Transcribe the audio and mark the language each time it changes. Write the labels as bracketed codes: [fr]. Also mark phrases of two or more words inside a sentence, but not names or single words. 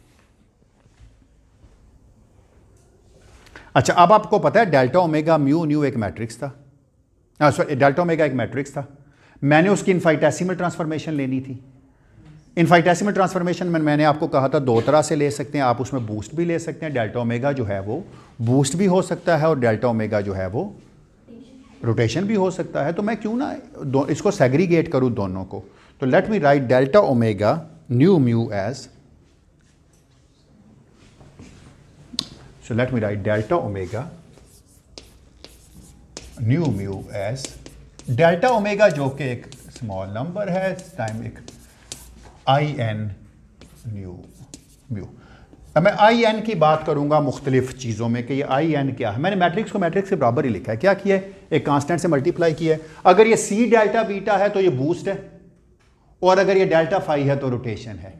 [hi] अच्छा, अब आपको पता है डेल्टा ओमेगा म्यू न्यू एक मैट्रिक्स था, सॉरी डेल्टा ओमेगा एक मैट्रिक्स था, मैंने उसकी [en] infinitesimal transformation [hi] लेनी थी, [en] infinitesimal transformation [hi] में मैंने आपको कहा था दो तरह से ले सकते हैं, आप उसमें बूस्ट भी ले सकते हैं। डेल्टा ओमेगा जो है वो बूस्ट भी हो सकता है और डेल्टा ओमेगा जो है वो रोटेशन भी हो सकता है। तो मैं क्यों ना इसको सेग्रीगेट करूं दोनों को। [en] so let me write delta omega nu mu as, so let me write delta omega [hi] nu mu as delta omega जो कि एक [en] small number [hi] है टाइम एक आई एन न्यू म्यू। अब मैं आई एन की बात करूंगा मुख्तलिफ चीज़ों में कि ये आई एन क्या है। मैंने मैट्रिक्स को मैट्रिक्स के बराबर ही लिखा है। क्या किया है, एक कांस्टेंट से मल्टीप्लाई किया है। अगर ये सी डेल्टा बीटा है तो ये बूस्ट है, और अगर ये डेल्टा फाई है तो रोटेशन है।